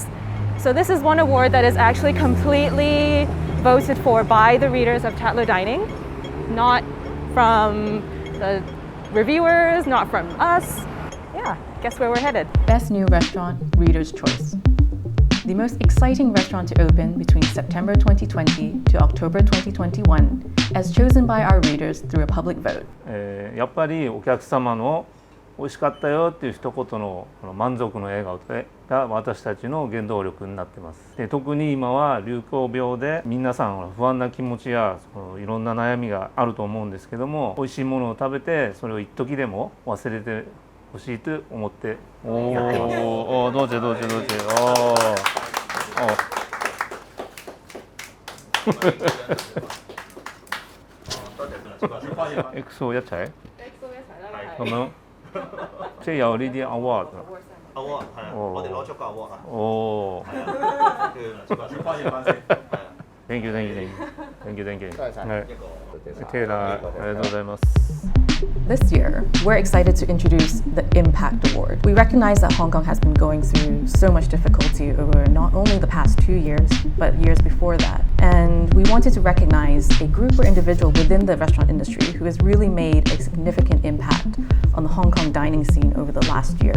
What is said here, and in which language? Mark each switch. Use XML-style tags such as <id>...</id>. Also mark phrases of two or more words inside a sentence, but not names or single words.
<en>So this is one award that is actually completely voted for by the readers of Tatler Dining, not from the reviewers, not from us. Yeah, guess where we're headed. Best New Restaurant, Reader's Choice. The most exciting restaurant to open between September 2020 to October 2021, as chosen by our readers through a public vote.</en> <ja>やっぱりお客様の美味しかったよっていう一言の満足の笑顔が私たちの原動力になっています。で、特に今は流行病で皆さん不安な気持ちやいろんな悩みがあると思うんですけども、美味しいものを食べてそれを一時でも忘れてほしいと思ってやってます。お、どうぞどうぞどうぞ。XO 一齊。</ja> <yue>咁樣。即係有呢啲 award。 award 係啊，我哋攞咗個 award 啊。哦。係啊。</yue> <en>Thank you, thank you, thank you, thank you, thank you.</en> <yue>係。OK 啦，</yue> <ja>ありがとうございます。</ja> <en>This year, we're excited to introduce the Impact Award. We recognize that Hong Kong has been going through so much difficulty over not only the past 2 years, but years before that. And we wanted to recognize a group or individual within the restaurant industry who has really made a significant impact on the Hong Kong dining scene over the last year.</en>